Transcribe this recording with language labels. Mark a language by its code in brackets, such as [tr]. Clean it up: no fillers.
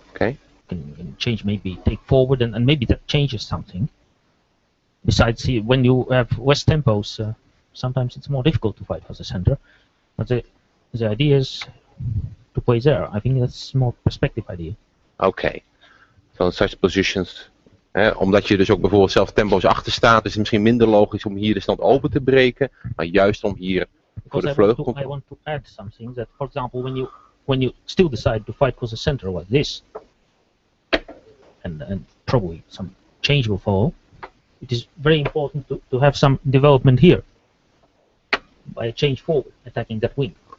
[en] Okay. Can change, maybe take forward, and maybe that changes something. Besides, when you have less tempos, sometimes it's more difficult to fight for the center. But the idea is to play there. I think that's more perspective idea. Okay. So in such positions, [nl] omdat je dus ook bijvoorbeeld zelf tempo's achter staat, is het misschien minder logisch om hier de stand open te breken, maar juist om hier voor de vleugel. [en] I want to add something that, for example, when you still decide to fight for the center like this, and probably some change will follow, it is very important to have some development here by a change forward, attacking that wing.